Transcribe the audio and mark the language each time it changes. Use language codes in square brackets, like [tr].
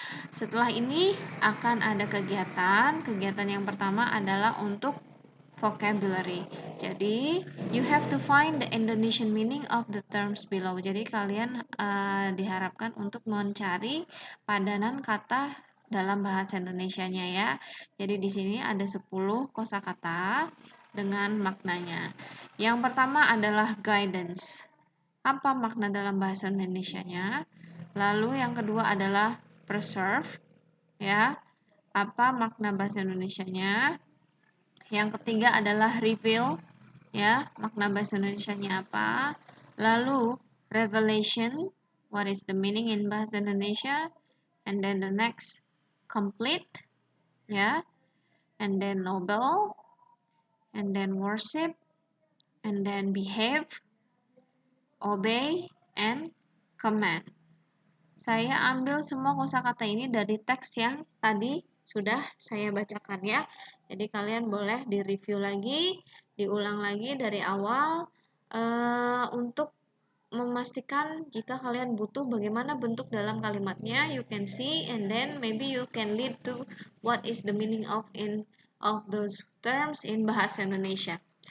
[id] Setelah ini akan ada kegiatan. Kegiatan yang pertama adalah untuk vocabulary. [en] Jadi, you have to find the Indonesian meaning of the terms below. [id] Jadi, kalian diharapkan untuk mencari padanan kata dalam bahasa Indonesianya ya. Jadi, di sini ada 10 kosakata dengan maknanya. Yang pertama adalah guidance. Apa makna dalam bahasa Indonesianya? Lalu yang kedua adalah preserve ya. Apa makna bahasa Indonesianya? Yang ketiga adalah reveal ya, makna bahasa Indonesianya apa? [en] Lalu revelation, what is the meaning in bahasa Indonesia? And then the next complete ya. And then noble, and then worship, and then behave, obey, and command. [id] Saya ambil semua kosakata ini dari teks yang tadi sudah saya bacakan ya. Jadi kalian boleh direview lagi, diulang lagi dari awal untuk memastikan jika kalian butuh bagaimana bentuk dalam kalimatnya, [en] you can see and then maybe you can lead to what is the meaning of those terms in bahasa Indonesia.